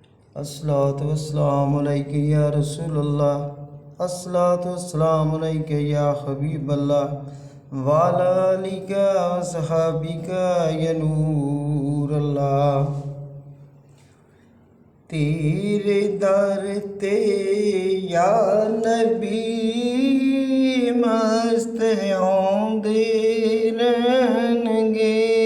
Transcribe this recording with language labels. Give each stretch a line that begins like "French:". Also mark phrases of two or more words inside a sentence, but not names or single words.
Arabic: الصلاة والسلام عليك يا رسول الله، الصلاة والسلام عليك يا حبيب الله وعلى آلك وأصحابك يا نور الله.
Punjabi: تیرے در تے یا نبی مست آؤندے رہنگے.